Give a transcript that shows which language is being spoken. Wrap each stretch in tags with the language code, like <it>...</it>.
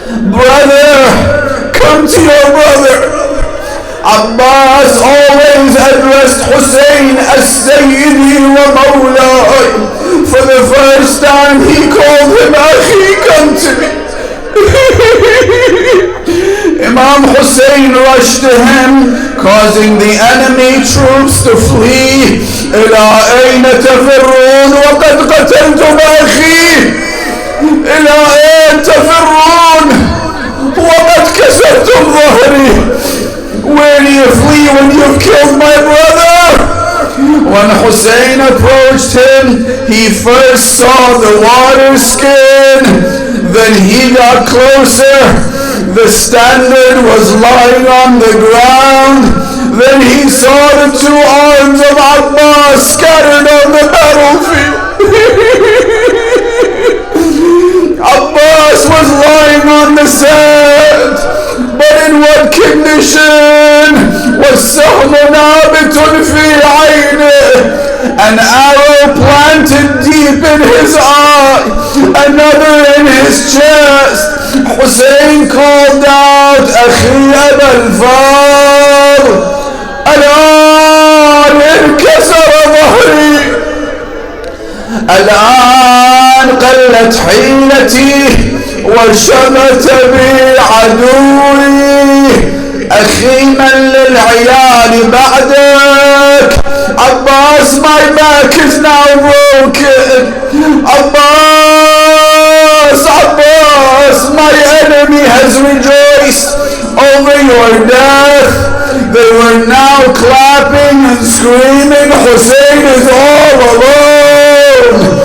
<en>Brother, come to your brother. Abbas always addressed Hussein as</en> <ar>Sayyidi wa Mawlai.</ar> <en>For the first time he called him Akhi, come to me. Imam Hussein rushed to him, causing the enemy troops to flee.</en> <ar>إلى أين تفرون وقد قتلتم أخي. إلى أين تفرون وقد كسرتم ظهري.</ar> <en>Where do you flee when you've killed my brother? When Hussein approached him, he first saw the water skin, then he got closer. The standard was lying on the ground. Then he saw the two arms of Abbas scattered on the battlefield. Abbas was lying on the sand, but in what condition?</en> <ar>وَالسَّهْمُ نَابِتٌ فِي عَيْنِهِ,</ar> <en>an arrow planted deep in his eye, another in his chest. Hussein called out,</en> <ar>أخي أبا الفضل, الآن انكسر ظهري, الآن قلت حيلتي وشمت بي عدوي. أخي من للعيال بعدك.</ar> <en>Abbas, my back is now broken. Abbas, Abbas, my enemy has rejoiced over your death. They were now clapping and screaming, Hussein is all alone.</en>